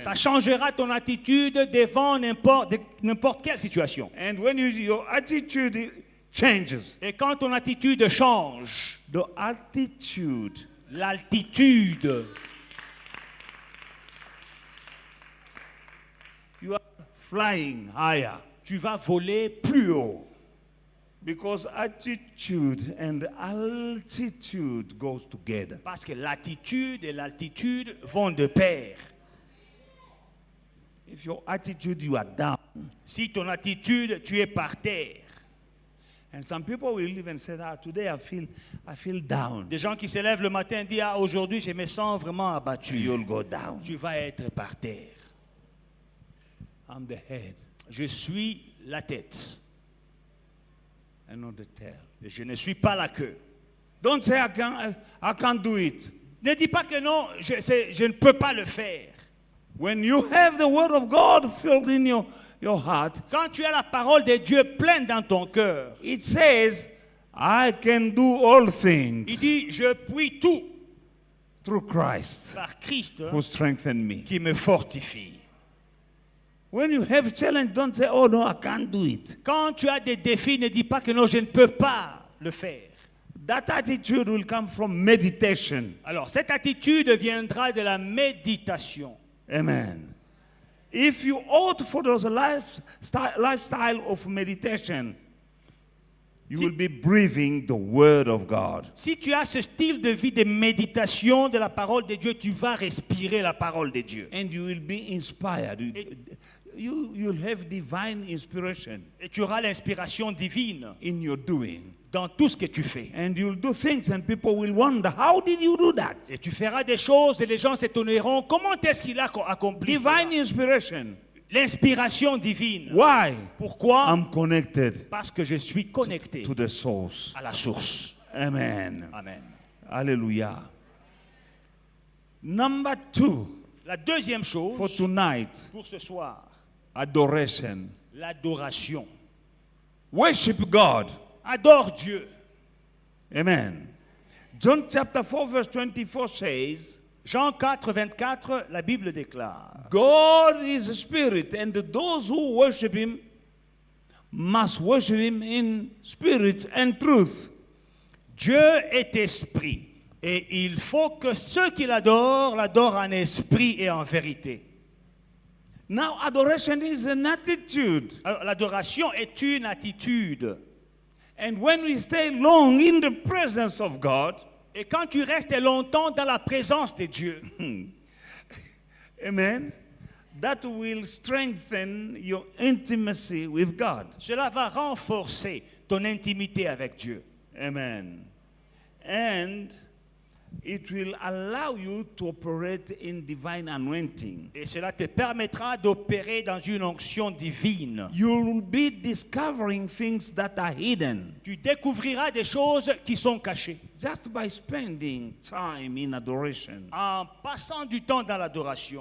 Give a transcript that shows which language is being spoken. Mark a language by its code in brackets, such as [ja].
[fr] ça changera ton attitude devant n'importe quelle situation. [en] And when your attitude changes, [fr] Et quand ton attitude change, [en] the attitude, [fr] l'altitude, [en] you are flying higher. [fr] tu vas voler plus haut. [en] Because attitude and altitude goes together. [fr] Parce que l'attitude et l'altitude vont de pair. [en] If your attitude, you are down. [fr] Si ton attitude, tu es par terre. [en] And some people will even say, today I feel down. [fr] Des gens qui se lèvent le matin et disent, aujourd'hui je me sens vraiment abattu. [en] You'll go down. [fr] Tu vas être par terre. [en] I'm the head [fr] Je suis la tête. [en] and not the tail. [fr] Et je ne suis pas la queue. [en] Don't say I can't do it. [fr] Ne dis pas que non, je ne peux pas le faire. [en] When you have the word of God filled in your heart, [fr] Quand tu as la parole de Dieu pleine dans ton cœur, [en] it says, I can do all [fr] il [en] things [fr] dit, je puis tout [en] through Christ [fr] par Christ [en] who strengthened me. [fr] qui me fortifie. [en] When you have challenge, don't say, oh no, I can't do it. [fr] Quand tu as des défis, ne dis pas que non, je ne peux pas le faire. [en] That attitude will come from meditation. [fr] Alors, cette attitude viendra de la méditation. [en] Amen. If you opt for those lifestyle of meditation, you will be breathing the word of God. [fr] Si tu as ce style de vie de méditation de la parole de Dieu, tu vas respirer la parole de Dieu. [en] And you will be inspired. You'll have divine inspiration [fr] Et tu auras l'inspiration divine [en] in your doing. [fr] dans tout ce que tu fais. [en] And you'll do things and people will wonder, how did you do that? [fr] Et tu feras des choses et les gens s'étonneront. Comment est-ce qu'il a accompli cela? [en] Divine inspiration. [fr] L'inspiration divine. [en] Why? [fr] Pourquoi? [en] I'm connected [fr] Parce que je suis connecté [en] to the source. [fr] à la source. [en] Amen. [fr] Amen. [en] Hallelujah. Number 2 [fr] La deuxième [en] for [fr] chose [en] tonight, [fr] pour ce soir, [en] adoration. [fr] l'adoration. [en] Worship God. [fr] Adore Dieu. [en] Amen. John chapter 4 verse 24 says, [fr] Jean 4, 24, la Bible déclare, [en] God is a spirit, and those who worship him must worship him in spirit and truth. [fr] Dieu est esprit, et il faut que ceux qui l'adorent, l'adorent en esprit et en vérité. [en] Now, adoration is an attitude. [fr] Alors, l'adoration est une attitude. [en] And when we stay long in the presence of God, [fr] Et quand tu restes longtemps dans la présence de Dieu, [en] amen, that will strengthen your intimacy with God. [fr] cela va renforcer ton intimité avec Dieu. [en] Amen. And it will allow you to operate in divine anointing. [fr] Et cela te permettra d'opérer dans une onction divine. [en] You will be discovering things that are hidden [fr] Tu découvriras des choses qui sont cachées. [en] just by spending time in adoration, [fr] En passant du temps dans l'adoration,